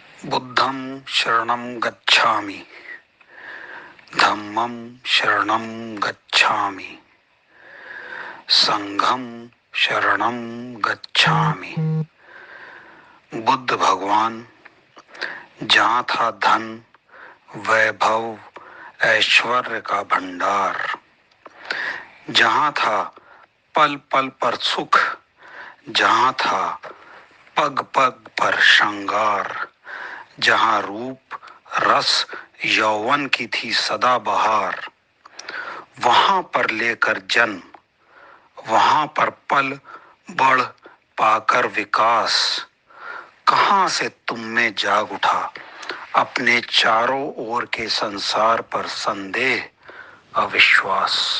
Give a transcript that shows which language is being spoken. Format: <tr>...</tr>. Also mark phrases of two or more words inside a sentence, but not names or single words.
<pi>बुद्धं शरणं गच्छामि, धम्मं शरणं गच्छामि, संघं शरणं गच्छामि।</pi> <hi>बुद्ध भगवान जहाँ था धन, वैभव, ऐश्वर्य का भंडार, जहाँ था पल पल पर सुख, जहाँ था पग पग पर श्रृंगार, जहाँ रूप रस यौवन की थी सदा बहार, वहां पर लेकर जन्म, वहां पर पल बढ़ पाकर विकास, कहां से तुम में जाग उठा अपने चारों ओर के संसार पर संदेह, अविश्वास।</hi>